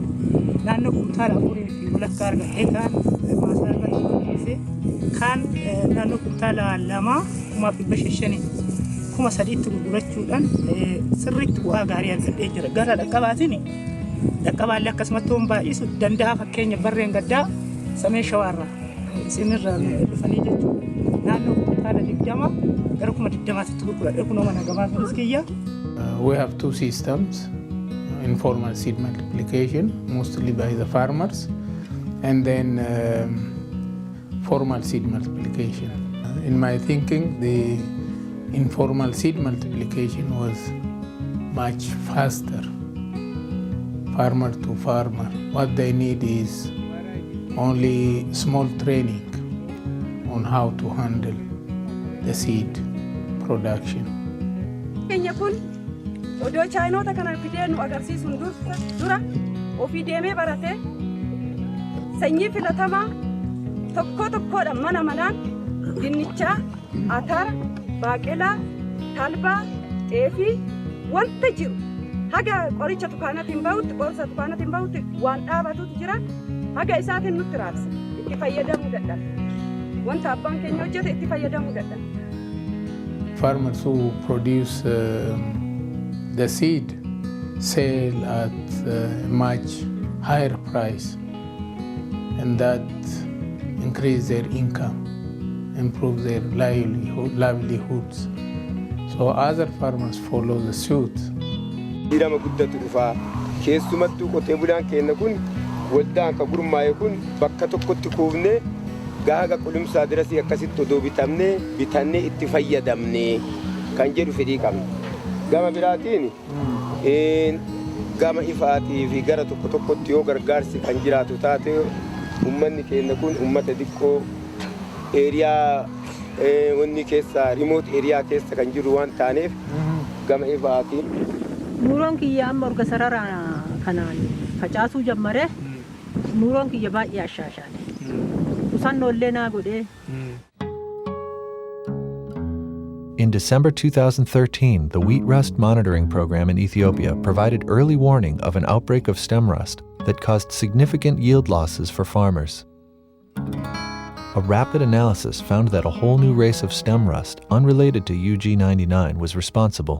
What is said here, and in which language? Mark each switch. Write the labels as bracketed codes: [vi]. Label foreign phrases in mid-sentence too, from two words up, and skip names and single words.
[om] naannoo kumtaala 4 walakkaa argatee kaan maasaa irratti qopheessee kaan naannoo kumtaala 2,500 kuma sadiitti gurgurachuudhaan sirriitti bu'aa gaarii argadhee jira. Gara dhaqqabaallee akkasumatti waan baay'isu danda'a fakkeenya barreen gaddaa samee shawaarraa isinirraa dhufanii jechuudha. Naannoo kumtaala 20 gara 20tti gurguradhee kunoo mana gabaa kiyya. [en] We have two systems, informal seed multiplication, mostly by the farmers, and then formal seed multiplication. In my thinking, the informal seed multiplication was much faster, farmer to farmer. What they need is only small training on how to handle the seed production. [om] Odoo chaayinoota kana fidee nu agarsiisuun dura ofii deemee barate sanyii filatamaa tokkodhaan mana manaan dinnichaa, atara, baaqelaa, talbaa, xeefii wanta jiru haga qoricha dukaanatiin bahutti qorsa dukaanatiin bahutti waan dhaabatutu jira haga isaatiin nutti raabsa itti fayyadamuu dadhabna wanta abbaan keenya hojjete itti fayyadamuu dadhabna. [en] Farmers who produce the seed sell at a much higher price, and that increase their income, improve their livelihoods. So other farmers follow the suit. [om] Dirama guddatu dhufa keessumattuu qotee bulaan keenya kun waldaan ka gurmaa'e kun bakka tokkotti kuufne gaaga qulumsaa dirasii akkasitti odoo bitannee itti fayyadamne kan jedhu fedhii qabna. Gama biraatiin gama ifaatii fi gara tokkotti yoo gargaarsi kan jiraatu taate ummanni keenya kun ummata xiqqoo eeriyaa wanni keessa [en] remote area [om] keessa kan jiru waan taaneef gama ifaatiin. Nuuroon kiyya amma orga sarara kanaan facaasuu jammare nuuroon kiyya baay'ee ashaashaale. Qusannollee naa godhee. [en] In December 2013, the wheat rust monitoring program in Ethiopia provided early warning of an outbreak of stem rust that caused significant yield losses for farmers. A rapid analysis found that a whole new race of stem rust, unrelated to UG99, was responsible.